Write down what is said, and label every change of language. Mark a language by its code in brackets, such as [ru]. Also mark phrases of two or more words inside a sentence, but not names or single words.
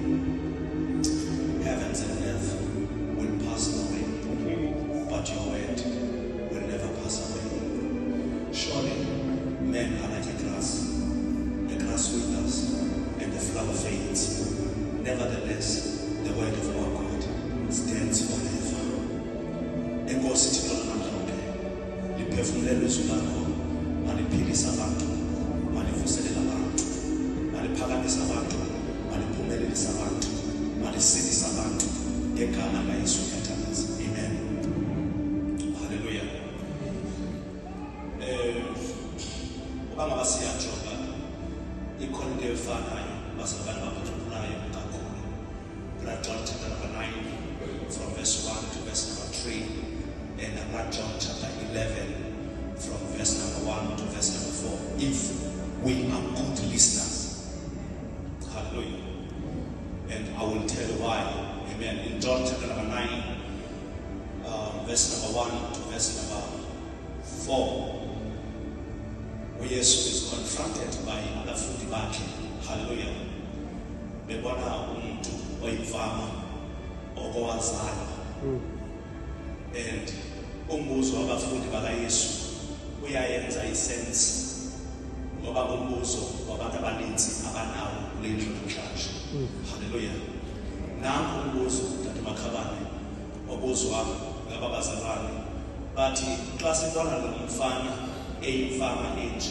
[en] Heavens and earth will pass away, but your word will never pass away. Surely, men are like a grass. The grass withers and the flower fades. Nevertheless, the word of our God stands forever. [xh] Enkosi Thixo namhlanje liphefumulele izwi lakho, maliphilisa abantu, malivuselela abantu, maliphakamisa abantu, maliphumelelisa abantu, malisidisa abantu ngegama laYesu Kristu. Amen. Hallelujah. Ubanga basiyajonga ikhona into efanayo basabantu abaphulayo kakhulu. [en] John chapter number 9 from verse 1 to verse number 3 and John chapter 11 from verse number 1 to verse number 4. If we are good listeners, hallelujah, and I will tell you why. Amen. In John chapter number 9 verse number 1 to verse number 4, where Jesus is confronted by [xh] abafundi bakhe. Hallelujah. Bebona umuntu oyimfama okowazala and umbuzo wabafundi bakaYesu uyayenza isense ngoba umbuzo wabantu abaninzi abanawo kule ndlu namhlanje. Hallelujah. Nangu umbuzo Tata Makhalane obuzwa ngabazalwane bathi xa sibona lo mfana eyimfama enje